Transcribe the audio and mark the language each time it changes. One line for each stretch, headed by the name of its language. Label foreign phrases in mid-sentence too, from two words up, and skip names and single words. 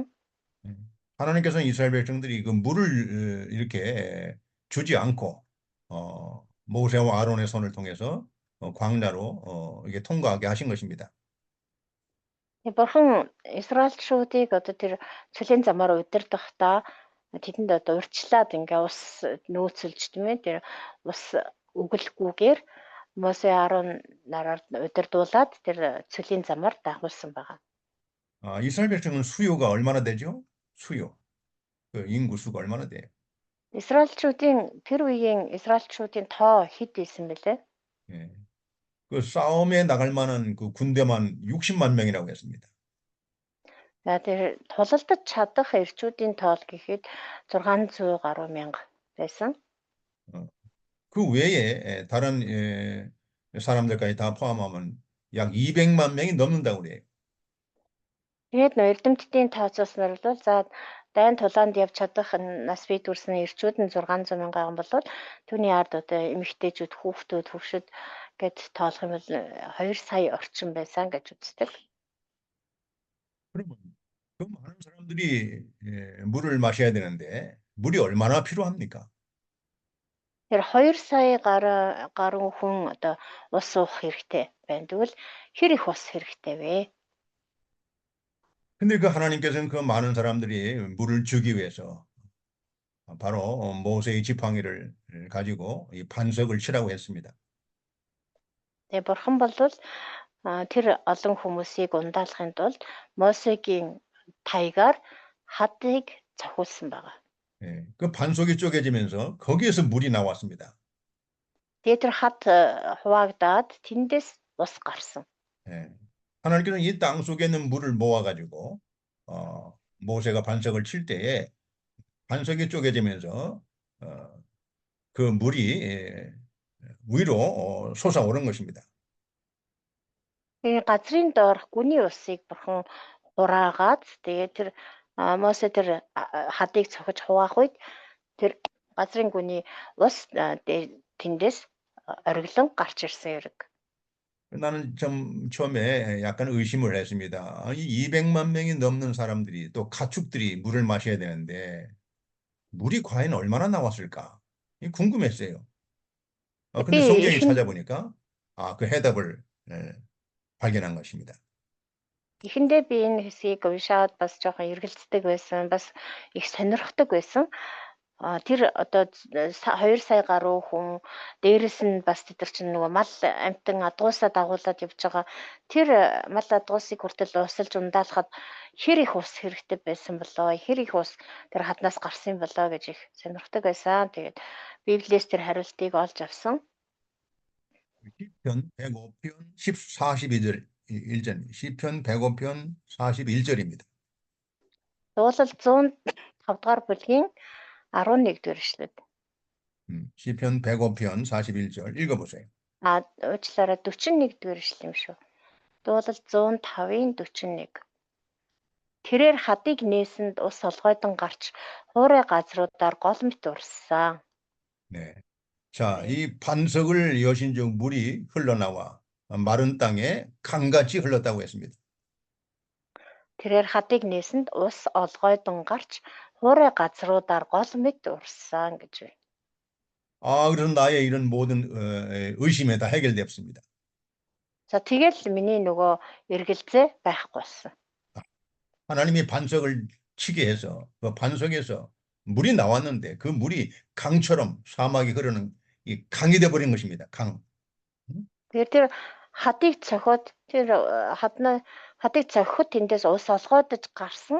Korean: 하나님께서는 이스라엘 백성들이 그 물을 이렇게 주지 않고 모세와 아론의 손을 통해서 광야로 이게 통과하게 하신 것입니다.
Mongolian: Бурхан Израильчуудыг одоо тэр цөлийн замаар удирдахдаа тэдэнд одоо урьдчилаад ингээ ус нөөцөлж тийм ээ тэр ус өгөлгүйгээр Мосе Арон нараар удирдуулад тэр цөлийн замаар дагуулсан байгаа.
Korean: 이스라엘 백성은 수요가 얼마나 되죠? 수요. 그 인구 수가 얼마나 돼요?
Mongolian: Израильчуудын тэр үеийн Израильчуудын тоо хэд байсан бэлээ?
Korean: 예. 그 싸움에 나갈 만한 그 군대만 60만 명이라고 했습니다.
Mongolian: За тэр тулалдаж чадах эрчүүдийн тоол гэхэд 600 гаруй мянга байсан.
Korean: 그 외에 다른 사람들까지 다 포함하면 약 200만 명이 넘는다고 그래요.
Mongolian: Тэгээд нөө эрдэмтдийн тооцоосноор бол за дайн тулаанд явж чадах нас бий дүрсний эрчүүд нь 600 мянган бол түүний ард одоо эмэгтэйчүүд, хүүхдүүд, хөвшөд гэд тоолох юм бол 2 сая орчим байсан гэж үздэг.
Korean: 그러면 그 많은 사람들이 물을 마셔야 되는데 물이 얼마나 필요합니까?
Mongolian: Тэр 2 сая гаруй хүн одоо ус уух хэрэгтэй байна. Тэгвэл хэр их ус хэрэгтэй вэ?
Korean: 근데 그 하나님께서는 그 많은 사람들이 물을 주기 위해서 바로 모세의 지팡이를 가지고 이 반석을 치라고 했습니다.
Mongolian: Тэгээ бурхан бол тэр олон хүмүүсийг ундаалахын тулд Мосегийн таягаар хадыг цохиулсан байгаа.
Korean: 예, 그 반석이 쪼개지면서 거기에서 물이 나왔습니다.
Mongolian: Тэгээ тэр хад хуваагдаад тэндээс ус гарсан.
Korean: 예, 하나님께서는 이 땅 속에 있는 물을 모아가지고 모세가 반석을 칠 때에 반석이 쪼개지면서 그 물이 위로 솟아오른 것입니다.
Mongolian: Тэгээ газрын доорх гүний усыг бурхан хураагаад тэгээ тэр Мосе тэр хадыг цохиж хуваах үед тэр газрын гүний ус тэндээс ориглон гарч ирсэн хэрэг.
Korean: 나는 좀 처음에 약간 의심을 했습니다. 이 200만 명이 넘는 사람들이 또 가축들이 물을 마셔야 되는데 물이 과연 얼마나 나왔을까? 궁금했어요. 근데 성경에 찾아보니까 그 해답을 발견한 것입니다.
Mongolian: Эхэндээ би энэ хэсгийг уншаад бас жоохон эргэлздэг байсан, бас их сонирхдаг байсан. Тэр одоо 2 сая гаруй хүн дээрэс нь бас тэд нар чинь нөгөө мал амтан адгуусаа дагуулад явж байгаа. Тэр мал адгуусыг хүртэл усалж ундаалахад хэр их ус хэрэгтэй байсан болоо, хэр их ус тэр хаднаас гарсан болоо гэж их сонирхдаг байсан. Тэгээд Библиэс тэр хариултыг олж авсан.
Korean: 시편 105편 42절 1절. 시편 105편 41절입니다.
Mongolian: Дуулал 105 дугаар бүлгийн 11 дугаар эшлэл.
Korean: 시편 105편 41절 읽어보세요.
Mongolian: Уучлаарай 41 дугаар эшлэл юм шүү. Дуулал 105:41. Тэрээр хадыг нээсэнд ус олгойдон гарч хуурай газруудаар гол мэт урссан.
Korean: 네. 자, 이 반석을 여신 즉 물이 흘러나와 마른 땅에 강같이 흘렀다고 했습니다.
Mongolian: тэрээр хадыг нээсэнд ус олгойдон гарч хуурай газруудаар гол мэт урссан гэж байна.
Korean: 아, 그래서 나의 이런 모든 의심에 다 해결되었습니다.
Mongolian: За тэгэл миний нөгөө эргэлзээ байхгүй болсон.
Korean: 하나님이 반석을 치게 해서 그 반석에서 물이 나왔는데 그 물이 강처럼 사막이 흐르는 이 강이 돼 버린 것입니다. 강.
Mongolian: Тэгэхээр тэр хадыг цохиод тэр хадыг цохиод тэндээс ус олгоодож гарсан.